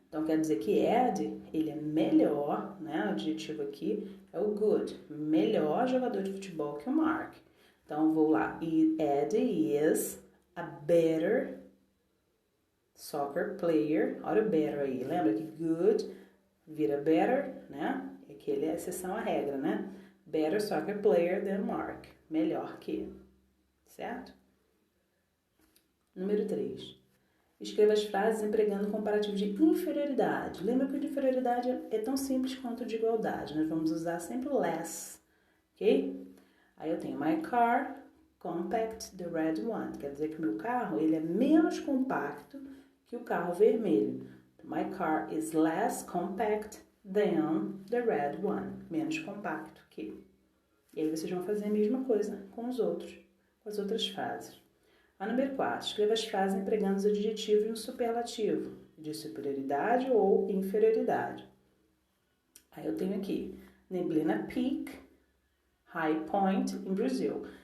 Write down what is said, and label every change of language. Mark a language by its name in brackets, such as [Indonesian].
[Portuguese] Então quer dizer que Ed, ele é melhor, né? O adjetivo aqui é o good, melhor jogador de futebol que o Mark. Então vou lá, e [English] Eddie is a better soccer player. [Portuguese] Olha o better aí, lembra que good vira better, né? É que ele é exceção à regra, né? [English] Better soccer player than Mark. [Portuguese] Melhor que, certo? Número 3. Escreva as frases empregando comparativo de inferioridade. Lembra que o de inferioridade é tão simples quanto o de igualdade. Nós vamos usar sempre o less, ok? Aí eu tenho [English] my car, compact, the red one. [Portuguese] Quer dizer que o meu carro ele é menos compacto que o carro vermelho. [English] My car is less compact than the red one. [Portuguese] Menos compacto que. E aí vocês vão fazer a mesma coisa com os outros, com as outras frases. A número 4, escreva as frases empregando os adjetivos no superlativo, de superioridade ou inferioridade. Aí eu tenho aqui, neblina [English] peak, high point in Brazil.